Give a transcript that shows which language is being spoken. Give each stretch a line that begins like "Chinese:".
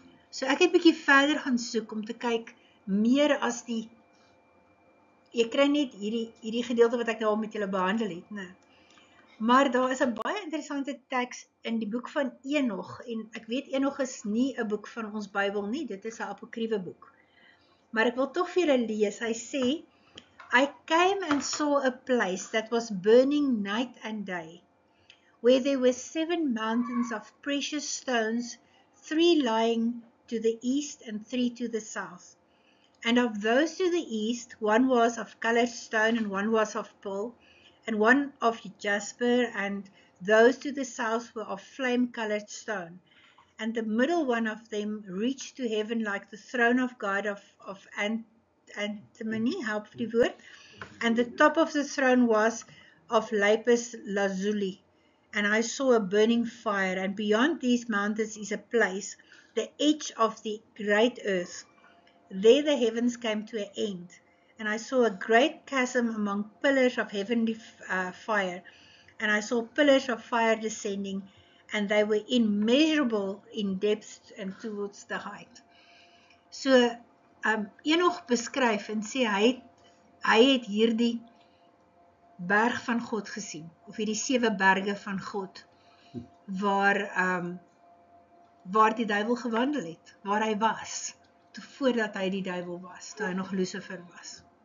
Afrikaans: So ek het bietjie verder gaan soek om te kyk meer as jy kry net hierdie gedeelte wat ek nou al met julle behandel het, né? Maar daar is 'n baie interessante teks in die boek van Enog, en ek weet Enog is nie 'n boek van ons Bybel nie, dit is 'n apokriewe boek. Maar ek wil tog vir julle lees, hy sê,
English: I came and saw a place that was burning night and day, where there were 7 mountains of precious stones, 3 lying to the east and 3 to the south. And of those to the east, 1 was of colored stone and 1 was of pearl, and 1 of jasper, and those to the south were of flame-colored stone. And the middle one of them reached to heaven like the throne of God of antimony,
Afrikaans: help die woord.
English: And the top of the throne was of lapis lazuli. And I saw a burning fire, and beyond these mountains is a place, the edge of the great earth. There the heavens came to an end, and I saw a great chasm among pillars of heavenly fire, and I saw pillars of fire descending, and they were immeasurable in depth and towards the height.
Afrikaans: So, Enoch beskryf en sê, hy het hierdie berg van God gesien, of hierdie 7 berge van God, waar die duiwel gewandel het, waar hy was, voordat hy die duiwel was, toe hy nog Lucifer was.